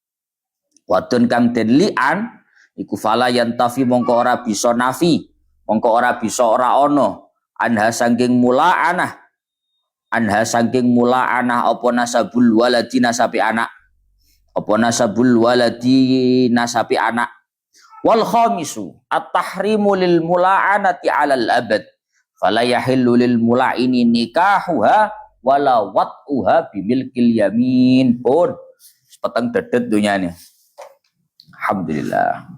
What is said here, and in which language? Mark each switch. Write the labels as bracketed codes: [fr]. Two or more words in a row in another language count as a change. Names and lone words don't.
[ar] iku فلا ينتفي [jv] mongko ora bisa ora ono [ar] anha saking mula'anah apa نسب الولد nasabi anak والخامس التحريم للملاعنة على الأبد. فلا يحل للملاعن نكاحها ولا وطؤها بملك اليمين. [jv] Pun peteng dedet dunyane. Alhamdulillah.